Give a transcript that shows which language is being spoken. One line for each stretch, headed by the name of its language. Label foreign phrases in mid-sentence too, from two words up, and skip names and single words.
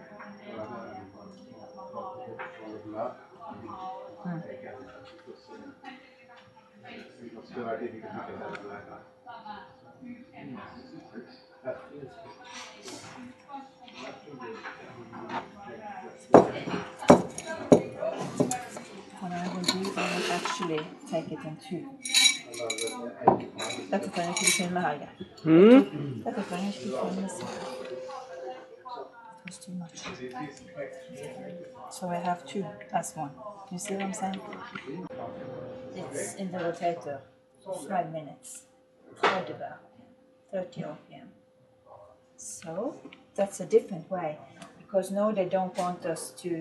English: For blood, because I didn't get that like that. That is What I will do, I will actually take it in two.
Norwegian: Dette kan jeg ikke filme, Helge. Dette kan jeg ikke filme selv.
English: It was too much. So I have two as one. You see what I'm saying? It's in the rotator for 5 minutes. 30 RPM. So that's a different way, because now they don't want us to.